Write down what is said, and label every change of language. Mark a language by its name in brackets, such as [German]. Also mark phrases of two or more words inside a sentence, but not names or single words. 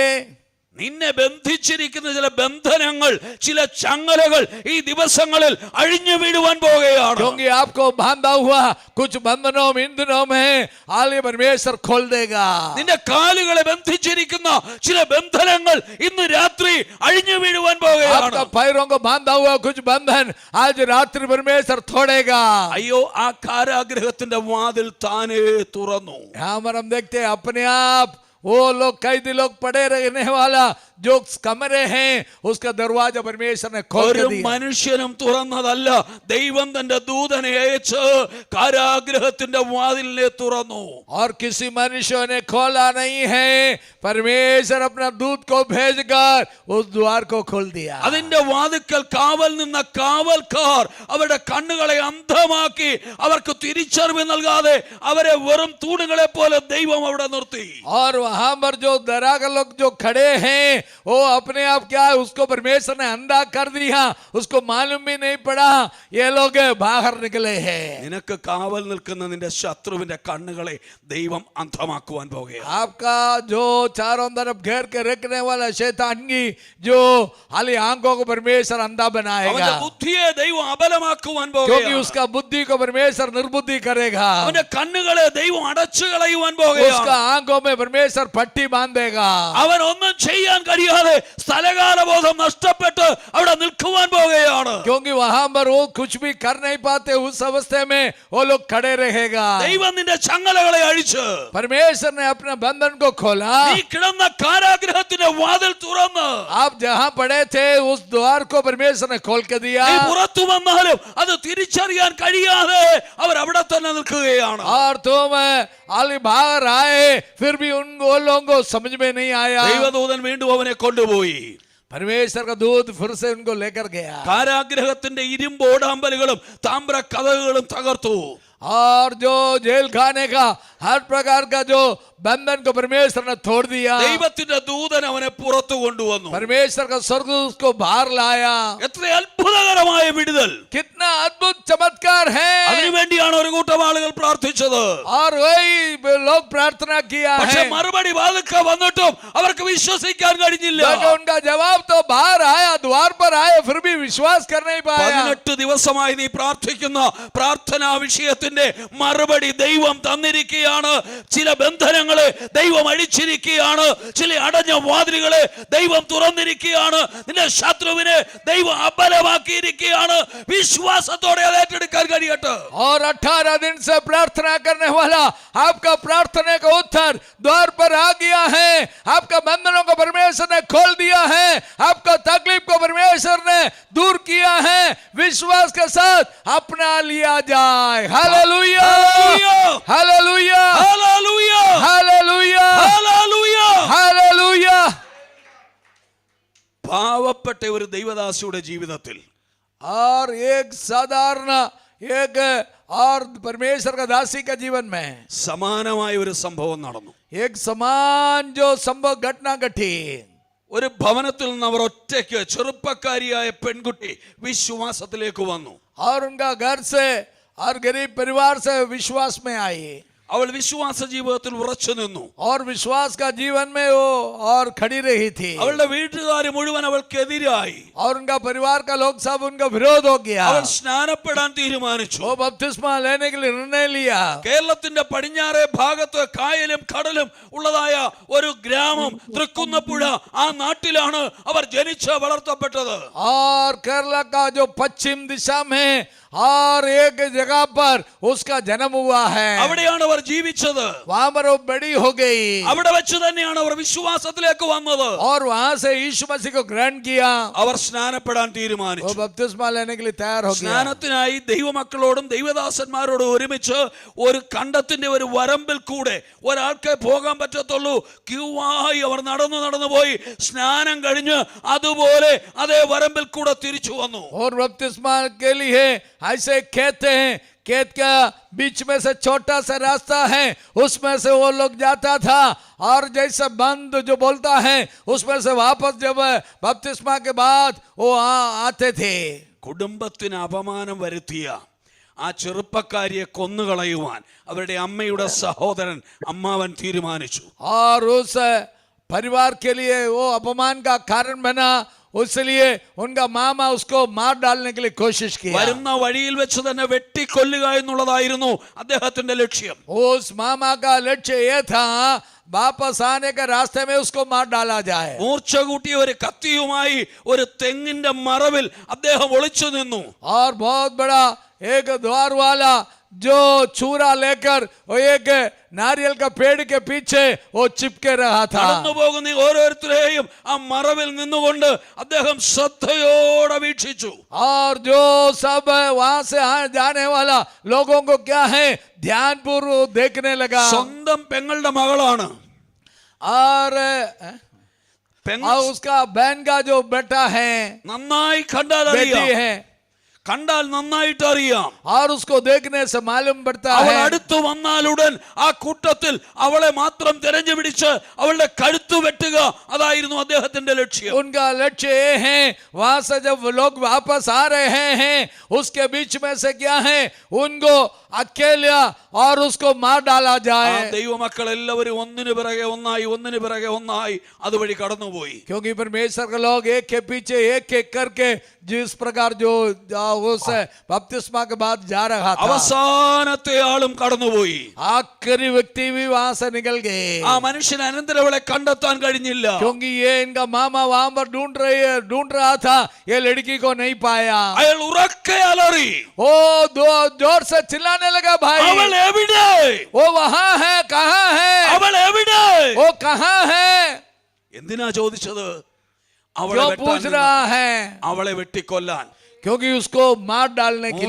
[Malayalam] നിന്നെ ബന്ധിച്ചിരിക്കുന്ന ചില ബന്ധനങ്ങൾ, ചില ചങ്ങലകൾ ഈ ദിവസങ്ങളിൽ അഴിഞ്ഞു വീഴുവാൻ പോകുകയാണ്. [Hindi] क्योंकि आपको बांधा हुआ कुछ बंधनों इन दिनों में आले परमेश्वर खोल देगा। [Malayalam] നിന്റെ കാലുകളെ ബന്ധിച്ചിരിക്കുന്ന ചില ബന്ധനങ്ങൾ ഇന്ന് രാത്രി അഴിഞ്ഞു വീഴുവാൻ പോകുകയാണ്. [Hindi] आपका पैरों को बांधा हुआ कुछ बंधन आज रात्रि परमेश्वर तोड़ेगा। [Malayalam] അയ്യോ, ആ കാരാഗ്രഹത്തിന്റെ വാതിൽ താനേ തുറന്നു. [Hindi] यहाँ पर हम देखते हैं अपने आप वो लोग कैदी लोग पड़े रहने वाला जो कमरे हैं उसका दरवाजा परमेश्वर ने खोल [Malayalam] ഒരു [Hindi] दिया। [Malayalam] മനുഷ്യനും തുറന്നതല്ല, ദൈവം തന്റെ ദൂതനെ അയച്ച് കാരാഗ്രഹത്തിന്റെ വാതിലിനെ തുറന്നു. [Hindi] और किसी मनुष्य ने खोला नहीं है, परमेश्वर अपना दूत को भेजकर उस द्वार को खोल दिया। [Malayalam] അതിന്റെ വാതിക്കൽ കാവൽ നിന്ന കാവൽക്കാർ അവരുടെ കണ്ണുകളെ അന്ധമാക്കി അവർക്ക് തിരിച്ചറിവ് നൽകാതെ അവരെ വെറും തൂണുകളെ പോലെ ദൈവം അവിടെ നിർത്തി. [Hindi] और वहां पर जो दरागा लोग जो खड़े हैं वो अपने आप क्या है उसको परमेश्वर ने अंधा कर दिया, उसको मालूम भी नहीं पड़ा, ये लोग बाहर निकले हैं। [Malayalam] നിനക്ക് കാവൽ നിൽക്കുന്ന നിന്റെ ശത്രുവിന്റെ കണ്ണുകളെ ദൈവം അന്ധമാക്കുവാൻ പോകുകയാണ്. [Hindi] आपका जो चारों तरफ घेर के रखने वाला शैतान की जो हाली आंखों को परमेश्वर अंधा बनाएगा, [Malayalam] അവന്റെ ബുദ്ധിയെ ദൈവം അബലമാക്കുവാൻ [Hindi] क्योंकि [Malayalam] പോകുകയാണ്. [Hindi] उसका बुद्धि को परमेश्वर निर्बुद्धि करेगा। [Malayalam] അവന്റെ കണ്ണുകളെ ദൈവം അടച്ചു കളയുവാൻ [Hindi] उसका [Malayalam] പോകുകയാണ്. [Hindi] आंखों में परमेश्वर पट्टी बांधेगा। [Malayalam] അവൻ ഒന്നും ചെയ്യാൻ കഴിയാതെ സ്ഥലകാലബോധം നഷ്ടപ്പെട്ട് അവിടെ നിൽക്കുവാൻ പോകുകയാണ്. [Hindi] क्योंकि वहां पर वो कुछ भी कर नहीं पाते, उस अवस्था में वो लोग खड़े रहेगा। [Malayalam] ദൈവം നിന്റെ ചങ്ങലകളെ അഴിച്ച് [Hindi] परमेश्वर ने अपने बंधन को खोला। [Malayalam] നീ കിടന്ന കാരാഗ്രഹത്തിന്റെ വാതിൽ തുറന്ന് [Hindi] आप जहां पड़े थे उस द्वार को परमेश्वर ने खोल के दिया। [Malayalam] നീ പുറത്തു വന്നാലും അത് തിരിച്ചറിയാൻ കഴിയാതെ അവർ അവിടെ തന്നെ നിൽക്കുകയാണ്. [Hindi] और तुम आली बाहर आए फिर भी उन लोगों को समझ में नहीं आया। [Malayalam] ദൈവദൂതൻ വീണ്ടും അവനെ കൊണ്ടുപോയി. [Hindi] परमेश्वर का दूत फिर से उनको लेकर गया। [Malayalam] കാരാഗ്രഹത്തിന്റെ ഇരുമ്പോടാമ്പലുകളും താമ്ര കഥകളും തകർത്തു. [Hindi] और जो जेल खाने का हर प्रकार का जो बंधन को परमेश्वर ने तोड़ दिया, [Malayalam] ദൈവത്തിന്റെ ദൂതൻ അവനെ പുറത്തു കൊണ്ടുവന്നു. [Hindi] परमेश्वर का स्वर्गदूत उसको बाहर लाया. [Malayalam] എത്ര അത്ഭുതകരമായ വിടുതൽ! [Hindi] कितना अद्भुत चमत्कार है. [Malayalam] അതിനുവേണ്ടിയാണ് ഒരു കൂട്ടം ആളുകൾ പ്രാർത്ഥിച്ചത്. [Hindi] और वही लोग प्रार्थना किया [Malayalam] പക്ഷെ [Hindi] है. [Malayalam] മറുപടി വാതിൽക്ക വന്നിട്ടും അവർക്ക് വിശ്വസിക്കാൻ കഴിഞ്ഞില്ല. [Hindi] लेकिन उनका जवाब तो बाहर आया, द्वार पर आया, फिर भी विश्वास कर नहीं पाया. [Malayalam] 18 ദിവസമായി നീ പ്രാർത്ഥിക്കുന്ന പ്രാർത്ഥനാ വിഷയത്തിന്റെ മറുപടി ദൈവം തന്നിരിക്കുകയാണ്. ചില ബന്ധനങ്ങളെ ദൈവം അഴിച്ചിരിക്കുകയാണ്. ചില അടഞ്ഞ വാതിലുകളെ ദൈവം തുറന്നിരിക്കുകയാണ്. നിന്റെ ശത്രുവിനെ ദൈവം അബലമാക്കിയിരിക്കുകയാണ്. വിശ്വാസത്തോടെ അത് ഏറ്റെടുക്കാൻ കഴിയട്ടെ. [Hindi] और 18 दिन से प्रार्थना करने वाला आपका प्रार्थना का उत्तर द्वार पर आ गया है. आपका बंधनों को परमेश्वर ने खोल दिया है. आपका तकलीफ को परमेश्वर ने दूर किया है. विश्वास के साथ अपना लिया जाए. हालेलुया, हालेलुया, [Malayalam] ഹല്ലേലൂയ, [Hindi] हालेलुया, [Malayalam] ഹല്ലേലൂയ. [Hindi] हालेलुया. [Malayalam] പാവപ്പെട്ട ഒരു ദൈവദാസിയുടെ ജീവിതത്തിൽ [Hindi] और एक साधारण एक और परमेश्वर का दासी का जीवन में [Malayalam] സമാനമായ ഒരു സംഭവം നടന്നു. [Hindi] एक समान जो संभव घटना घटी. [Malayalam] ഒരു ഭവനത്തിൽ നിന്ന് അവർ ഒറ്റയ്ക്ക് ചെറുപ്പക്കാരിയായ പെൺകുട്ടി വിശ്വാസത്തിലേക്ക് വന്നു. [Hindi] और उनका घर से और गरीब परिवार से विश्वास में आई. [Malayalam] അവൾ വിശ്വാസ ജീവിതത്തിൽ ഉറച്ചു നിന്നു. [Hindi] और विश्वास का जीवन में वो और खड़ी रही थी. [Malayalam] അവളുടെ വീട്ടുകാർ മുഴുവൻ അവൾക്കെതിരായി. [Hindi] और उनका परिवार का लोग सब उनका विरोध हो गया. [Malayalam] അവൾ സ്നാനപ്പെടാൻ തീരുമാനിച്ചു. [Hindi] वो बपतिस्मा लेने के लिए निर्णय लिया. [Malayalam] കേരളത്തിന്റെ പടിഞ്ഞാറേ ഭാഗത്ത് കായലും കടലും ഉള്ളതായ ഒരു ഗ്രാമം തൃക്കുന്നപ്പുഴ, ആ നാട്ടിലാണ് അവർ ജനിച്ച് വളർത്തപ്പെട്ടത്. [Hindi] और केरला का जो पश्चिम दिशा में और एक जगह पर उसका जन्म हुआ है. [Malayalam] അവിടെയാണ് അവർ ജീവിച്ചത്. [Hindi] वहां पर वो बड़ी हो गई. [Malayalam] അവിടെ വെച്ച് തന്നെയാണ് അവർ വിശ്വാസത്തിലേക്ക് വന്നത്. [Hindi] और वहां से यीशु मसीह को ग्रहण किया. [Malayalam] അവർ സ്നാനപ്പെടാൻ [Hindi] वो [Malayalam] തീരുമാനിച്ചു. [Hindi] बपतिस्मा लेने के लिए तैयार हो गया. [Malayalam] സ്നാനത്തിനായി ദൈവമക്കളോടും ദൈവദാസന്മാരോടും ഒരുമിച്ച് ഒരു കണ്ടത്തിന്റെ ഒരു വരമ്പിൽ കൂടെ ഒരാൾക്കേ പോകാൻ പറ്റത്തുള്ളൂ. ക്യൂവായി അവർ നടന്നു പോയി സ്നാനം കഴിഞ്ഞ് അതുപോലെ അതേ വരമ്പിൽ കൂടെ തിരിച്ചു വന്നു. [Hindi] और बपतिस्मा के लिए ऐसे खेत हैं, खेत का बीच में से छोटा सा रास्ता है, उसमें से वो लोग जाता था. और जैसे बंद जो बोलता है उसमें से वापस जब बपतिस्मा के बाद वो आते थे. [Malayalam] കുടുംബത്തിന് അപമാനം വരുത്തിയ ആ ചെറുപ്പക്കാരിയെ കൊന്നുകളയുവാൻ അവരുടെ അമ്മയുടെ സഹോദരൻ അമ്മാവൻ തീരുമാനിച്ചു. [Hindi] और उस परिवार के लिए वो अपमान का कारण बना. इसलिए उनका मामा उसको मार डालने के लिए कोशिश किया. [Malayalam] വരുന്ന വഴിയിൽ വെച്ച് തന്നെ വെട്ടിക്കൊല്ലുക എന്നുള്ളതായിരുന്നു അദ്ദേഹത്തിന്റെ ലക്ഷ്യം. [Hindi] उस मामा का लक्ष्य ये था वापस आने के रास्ते में उसको मार डाला जाए. [Malayalam] മൂർച്ച കൂട്ടിയ ഒരു കത്തിയുമായി ഒരു തെങ്ങിന്റെ മറവിൽ അദ്ദേഹം ഒളിച്ചു നിന്നു. [Hindi] और बहुत बड़ा एक द्वार वाला जो चूरा लेकर वो एक नारियल का पेड़ के पीछे वो चिपके रहा था. [Malayalam] നടന്നു പോകുന്ന ഓരോരുത്തരെയും ആ മറവിൽ നിന്നുകൊണ്ട് അദ്ദേഹം ശ്രദ്ധയോടെ വീക്ഷിച്ചു. [Hindi] और जो सब वहां से जाने वाला लोगों को क्या है ध्यानपूर्वक देखने लगा. [Malayalam] സ്വന്തം പെങ്ങളുടെ മകളാണ്. [Hindi] और [Malayalam] പെങ്ങൾ [Hindi] उसका बहन का जो बेटा है, [Malayalam] നന്നായി കണ്ടാൽ [Hindi] बेटी [Malayalam] അറിയാം. [Hindi] है, [Malayalam] കണ്ടാൽ നന്നായിട്ട് അറിയാം. [Hindi] और उसको देखने से मालूम पड़ता [Malayalam] അവൾ [Hindi] है. [Malayalam] അടുത്തു വന്നാലുടൻ ആ കൂട്ടത്തിൽ അവളെ മാത്രം തെരഞ്ഞു പിടിച്ച് അവളുടെ കഴുത്തു വെട്ടുക, അതായിരുന്നു അദ്ദേഹത്തിന്റെ ലക്ഷ്യം. [Hindi] उनका लक्ष्य ये है वहां से जब लोग वापस आ रहे हैं उसके बीच में से क्या है उनको अकेला और उसको मार डाला [Malayalam] ആ [Hindi] जाए. [Malayalam] ദൈവമക്കൾ എല്ലാവരും ഒന്നിനു പിറകെ ഒന്നായി അതുവഴി കടന്നുപോയി. [Hindi] क्योंकि परमेश्वर के लोग एक के पीछे एक करके जिस प्रकार जो उस बपतिस्मा के बाद जा रहा था, [Malayalam] അവസാനത്തെ ആളും കടന്നുപോയി. [Hindi] आखिरी व्यक्ति भी वहां से निकल गए. [Malayalam] ആ മനുഷ്യൻ അനന്തരം അവളെ കണ്ടെത്താൻ കഴിഞ്ഞില്ല. [Hindi] क्योंकि ये इनका मामा वहां पर ढूंढ रहा था, ये लड़की को नहीं पाया. [Malayalam] അയാൾ ഉറക്കെ അലറി, [Hindi] ओ जोर से चिल्लाने लगा, भाई [Malayalam] അവൾ എവിടെ, [Hindi] वो वहां है, कहाँ है, [Malayalam] അവൾ എവിടെ? [Hindi] वो कहाँ है, [Malayalam] എന്തിനാ ചോദിച്ചത്? അവളെ [Hindi] जो [Malayalam] വെട്ടാൻ [Hindi] पूछ [Malayalam] നിന്നു. [Hindi] रहा है. [Malayalam] അവളെ വെട്ടിക്കൊല്ലാൻ. [Hindi] क्योंकि उसको मार डालने के